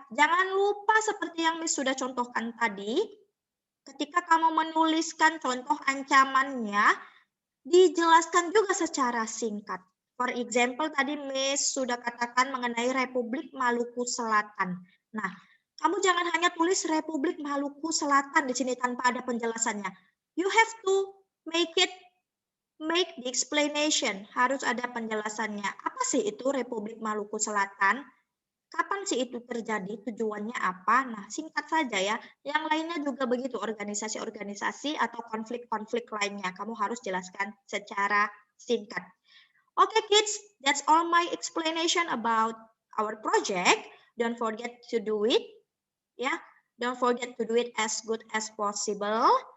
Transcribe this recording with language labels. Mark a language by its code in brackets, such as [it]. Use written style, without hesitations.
[id] Jangan lupa seperti yang Miss sudah contohkan tadi, ketika kamu menuliskan contoh ancamannya, dijelaskan juga secara singkat. [en] For example, [id] tadi Miss sudah katakan mengenai Republik Maluku Selatan. Nah, kamu jangan hanya tulis Republik Maluku Selatan di sini tanpa ada penjelasannya. [en] You have to make the explanation. [id] Harus ada penjelasannya. Apa sih itu Republik Maluku Selatan? Kapan sih itu terjadi? Tujuannya apa? Nah, singkat saja ya. Yang lainnya juga begitu, organisasi-organisasi atau konflik-konflik lainnya. Kamu harus jelaskan secara singkat. [en] Okay, kids, that's all my explanation about our project. Don't forget to do it. [id] Ya, [en] don't forget to do it as good as possible.